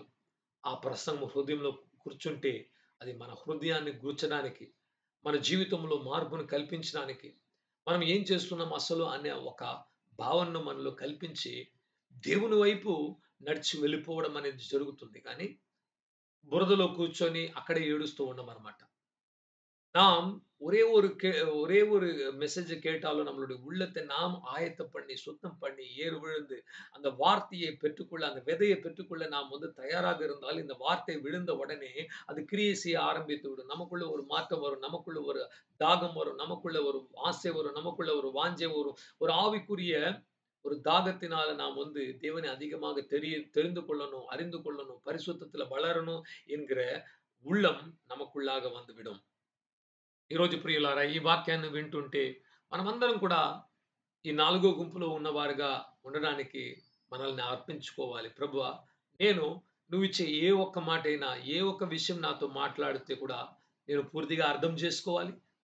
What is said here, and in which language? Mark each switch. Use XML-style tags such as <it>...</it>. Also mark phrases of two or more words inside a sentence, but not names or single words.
<te>ఆ ప్రసంగం హృదయంలో కూర్చుంటే అది మన హృదయాన్ని గూర్చడానికి, మన జీవితంలో మార్పును కల్పించడానికి, మనం ఏం చేస్తున్నాం అసలు అనే ఒక భావనను మనలో కల్పించి దేవుని వైపు నడిచి వెళ్ళిపోవడం అనేది జరుగుతుంది. కానీ బురదలో కూర్చొని అక్కడే ఏడుస్తూ ఉండమన్నమాట.</te> <ta>நாம் ஒரே ஒரு மெசேஜ் கேட்டாலும் நம்மளுடைய உள்ளத்தை நாம் ஆயத்தம் பண்ணி, சுத்தம் பண்ணி, ஏறு விழுந்து அந்த வார்த்தையை பெற்றுக்கொள்ள, அந்த விதையை பெற்றுக்கொள்ள நாம் வந்து தயாராக இருந்தால், இந்த வார்த்தை விழுந்த உடனே அது கிரியை செய்ய ஆரம்பித்து விடும். நமக்குள்ள ஒரு மாற்றம் வரும். நமக்குள்ள ஒரு தாகம் வரும். நமக்குள்ள ஒரு ஆசை வரும். நமக்குள்ள ஒரு வாஞ்சை வரும். ஒரு ஆவிக்குரிய ஒரு தாகத்தினால நாம் வந்து தேவனை அதிகமாக தெரிந்து கொள்ளணும், அறிந்து கொள்ளணும், பரிசுத்தத்துல வளரணும் என்கிற உள்ளம் நமக்குள்ளாக வந்துவிடும்.</ta> <te>ఈరోజు ప్రియులారా ఈ వాక్యాన్ని వింటుంటే మనమందరం కూడా ఈ నాలుగో గుంపులో ఉన్నవారుగా ఉండడానికి మనల్ని అర్పించుకోవాలి. ప్రభువా నేను నువ్విచ్చే ఏ ఒక్క మాటైనా, ఏ ఒక్క విషయం నాతో మాట్లాడితే కూడా నేను పూర్తిగా అర్థం చేసుకోవాలి.</te>